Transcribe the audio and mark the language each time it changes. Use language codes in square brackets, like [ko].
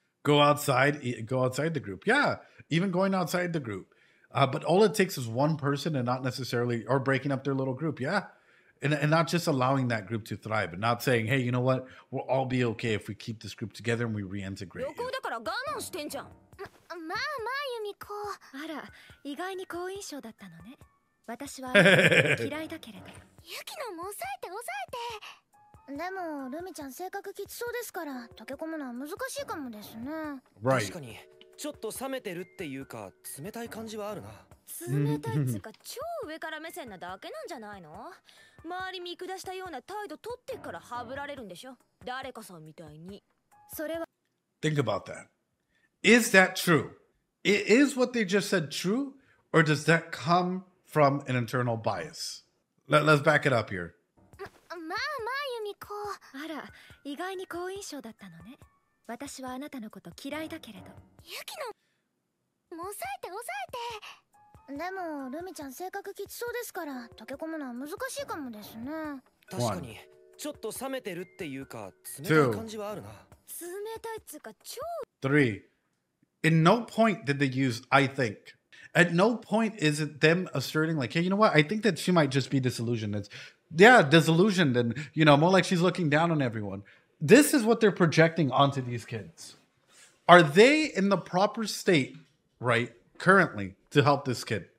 [en] Go outside the group. Yeah, even going outside the group. But all it takes is one person and not necessarily, or breaking up their little group. Yeah. And not just allowing that group to thrive and not saying, hey, you know what? We'll all be okay if we keep this group together and we reintegrate you. [ja] まあまあユミコ。あら、意外に好印象だったのね。私はあなたのこと嫌いだけれど。ユキノも抑えて抑えて。でもルミちゃん性格きつそうですから溶け込むのは難しいかもですね。確かにちょっと冷めてるっていうか冷たい感じはあるな。冷たいっつうか超上から目線なだけなんじゃないの？周り見下したような態度取ってからはぶられるんでしょ？誰かさんみたいに。それは。 [en] Think about that. Is that true? Is what they just said true, or does that come from an internal bias? Let's back it up here. [ja] まあまあユミコ。あら、意外に好印象だったのね。私はあなたのこと嫌いだけれど。ユキノも抑えて抑えて。でもルミちゃん性格きつそうですから溶け込むのは難しいかもですね。確かにちょっと冷めてるっていうか冷たい感じはあるな。冷たいっつうか超。 3. [en] In no point did they use I think. At no point is it them asserting like, hey, you know what? I think that she might just be disillusioned. It's disillusioned and, more like she's looking down on everyone. This is what they're projecting onto these kids. Are they in the proper state, right, currently to help this kid?